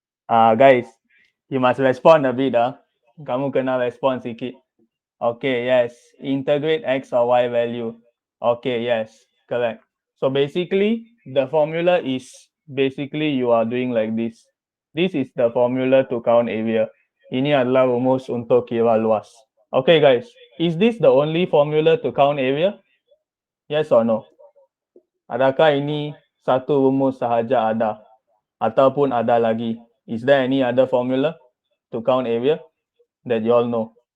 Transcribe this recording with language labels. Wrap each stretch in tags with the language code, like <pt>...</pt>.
<en>Guys, you must respond a bit</en> <ms>Kamu kena respond sikit.</ms> <en>Okay, yes. Integrate X or Y value. Okay, yes. Correct. So basically, the formula is basically you are doing like this. This is the formula to count area.</en> <ms>Ini adalah rumus untuk kira luas.</ms> <en>Okay, guys. Is this the only formula to count area? Yes or no?</en> <ms>Adakah ini satu rumus sahaja ada? Ataupun ada lagi?</ms> <en>Is there any other formula to count area that you all know?</en>